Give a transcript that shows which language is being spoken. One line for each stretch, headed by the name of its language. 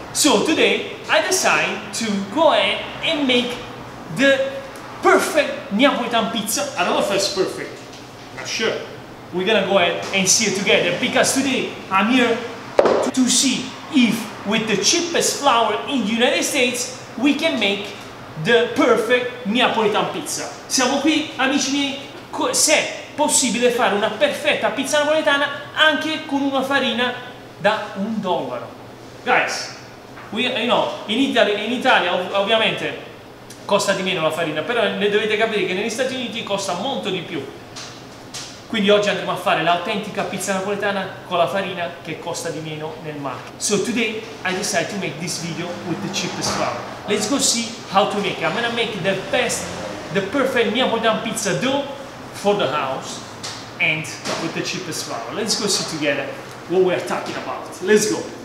English: So today I decide to go ahead and make the perfect Neapolitan pizza. I don't know if it's perfect. I'm not sure. We're gonna go ahead and see it together, because today I'm here to see if with the cheapest flour in the United States we can make the perfect Neapolitan pizza.
Italian: Siamo qui, amici miei, se è possibile fare una perfetta pizza napoletana anche con una farina da $1.
English: Guys, you know,
Italian: in Italia ovviamente costa di meno la farina, però ne dovete capire che negli Stati Uniti costa molto di più. Quindi oggi andremo a fare l'autentica pizza napoletana con la farina che costa di meno nel market.
English: So today I decided to make this video with the cheapest flour. Let's go see how to make it. I'm gonna make the perfect Neapolitan pizza dough for the house and with the cheapest flour. Let's go see together what we're talking about. Let's go.